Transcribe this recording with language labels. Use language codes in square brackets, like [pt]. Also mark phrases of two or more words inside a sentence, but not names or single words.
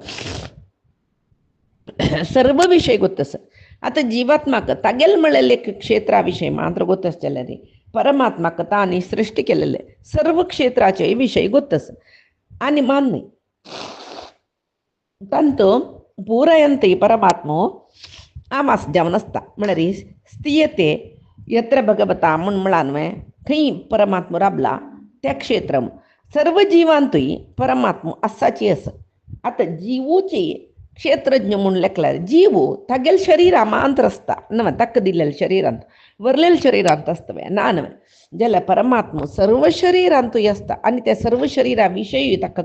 [kok] सर्व विशय गोत्तस आतां जीवात्माक तागेल म्हळेले क्षेत्रा विशयी मात्र गोत्तस जाल्यार परमात्माक तांणी सृश्टी केलेले सर्व क्षेत्राचे विशय गोत्तस आनी मान्य तांतो पूरयन्ति परमात्मो आमास जावन आसता म्हळ्यार [sa] स्थियते यत्र भगवता [kok] म्हूण म्हळां न्हय खंय परमात्मो राबला त्या क्षेत्रम सर्व जिवांतूय परमात्मो आसाची आसा आतां जिवूची क्षेत्रज्ञ म्हूण लेखल्यार जीव तागेल शरिरा मात्र आसता न्हय ताका दिल्लेल्या शरिरांत वरलेल्या शरिरांत आसता ना न्हय जाल्यार परमात्मो सर्व शरिरांतूय आसता आनी त्या सर्व शरिरा विशयी ताका